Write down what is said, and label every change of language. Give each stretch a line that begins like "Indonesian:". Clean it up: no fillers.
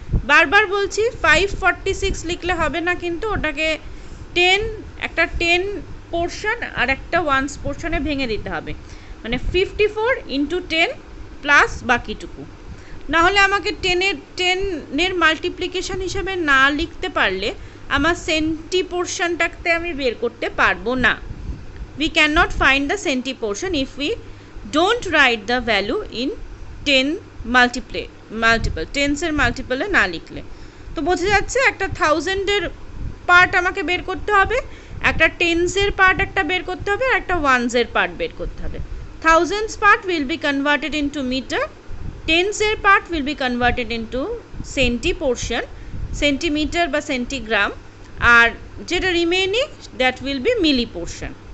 Bangla: বারবার বলছি 546 লিখলে হবে না, কিন্তু ওটাকে 10, একটা 10 পোর্শন আর একটা 1s পোর্শনে ভেঙে দিতে হবে, মানে 54 ইন্টু 10 প্লাস বাকিটুকু। নাহলে আমাকে 10-এর মাল্টিপ্লিকেশন হিসাবে না লিখতে পারলে আমার সেন্টি পোর্শনটাকে আমি বের করতে পারবো না।
English: We cannot find the centi portion if we don't write the value in 10 multiple,
Bangla: tens-এর মাল্টিপলে না লিখলে। তো বোঝা যাচ্ছে একটা 1000-এর পার্ট আমাকে বের করতে হবে, একটা 10s-এর পার্ট একটা বের করতে হবে, আর একটা 1s-এর পার্ট বের করতে হবে।
English: 1000s part will be converted into meter, 10s-এর part will be converted into centi portion,
Bangla: centimetre বা সেন্টিগ্রাম, আর যেটা remaining
English: That will be milli portion.